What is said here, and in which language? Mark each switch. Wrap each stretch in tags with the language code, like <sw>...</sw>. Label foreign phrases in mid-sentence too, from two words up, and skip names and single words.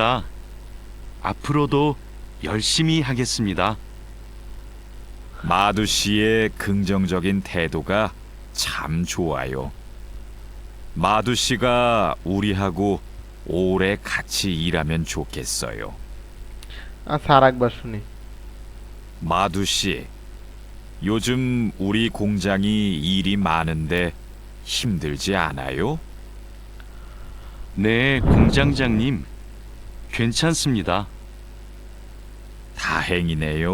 <ko>앞으로도 열심히 하겠습니다. 마두 씨의 긍정적인 태도가 참 좋아요. 마두 씨가 우리하고 오래 같이 일하면 좋겠어요.</ko> <bn>আচ্ছা আর একবার শুনি।</bn> <ko>마두 씨, 요즘 우리 공장이 일이 많은데 힘들지 않아요? 네, 공장장님. 괜찮습니다. 다행이네요.</ko>